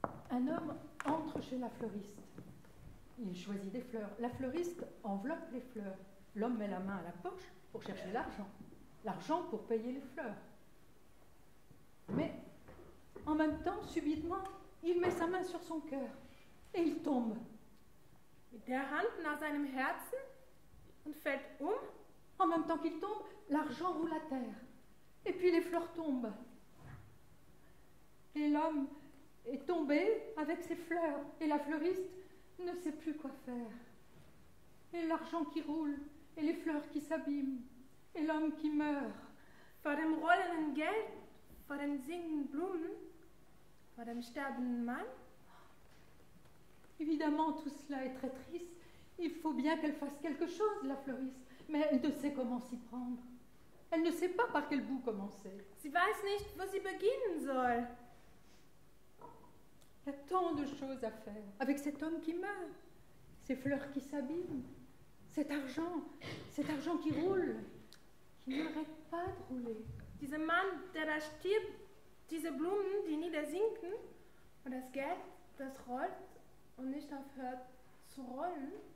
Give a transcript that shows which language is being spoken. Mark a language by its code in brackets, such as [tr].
[fr] Un homme entre chez la fleuriste. Il choisit des fleurs. La fleuriste enveloppe les fleurs. L'homme met la main à la poche pour chercher l'argent. L'argent pour payer les fleurs. Mais en même temps, subitement, il met sa main sur son cœur et il tombe. [de] Mit der Hand nach seinem Herzen und fällt [fr] En même temps qu'il tombe, l'argent roule à terre. Et puis les fleurs tombent. Et l'homme est tombé avec ses fleurs. Et la fleuriste ne sait plus quoi faire. Et l'argent qui roule, et les fleurs qui s'abîment, et l'homme qui meurt. [de] Vor dem rollenden Geld, vor den singenden Blumen, vor dem sterbenden Mann. [fr] Évidemment, tout cela est très triste. Il faut bien qu'elle fasse quelque chose, la fleuriste. Mais elle ne sait comment s'y prendre. Elle ne sait pas par quel bout commencer. [de] Sie weiß nicht, wo sie beginnen soll. [fr] Il y a tant de choses à faire avec cet homme qui meurt, ces fleurs qui s'abîment, cet argent qui roule, qui n'arrête pas de rouler. [de] Dieser Mann, der da stirbt, diese Blumen, die niedersinken, und das Geld, das rollt und nicht aufhört zu rollen.